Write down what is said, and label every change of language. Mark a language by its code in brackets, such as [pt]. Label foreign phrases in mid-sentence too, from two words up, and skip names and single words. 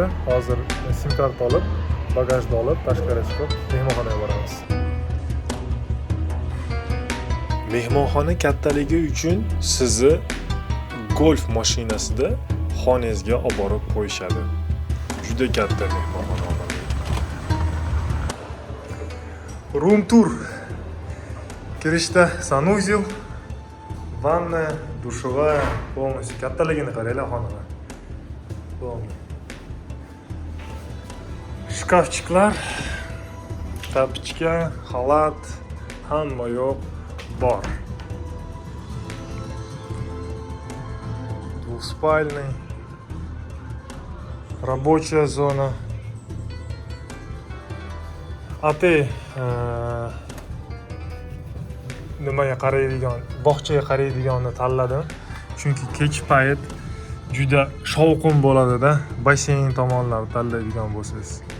[uz] Hozir sim kart olib, bagajni olib tashqariga chiqib mehmonxonaga boramiz. Mehmonxona kattaligi uchun sizni golf mashinasida xonangizga olib borib qo'yishadi. Juda katta mehmonxona. [en] Room tour. [uz] Kirishda sanuzel, vanna, [ru] dushovая, полностью [uz] kattaligini qaranglar xonani. Shkafchiklar, tapichka, xalat, hamma yo'q bor. [ru] Двухспальный, рабочая зона. [uz] Nimaga qaraydigan, bog'chaga qaraydiganni tanladim. Chunki kech payt juda shovqin bo'ladi-da, basseyn tomonlarni tanlaydigan bo'lsangiz.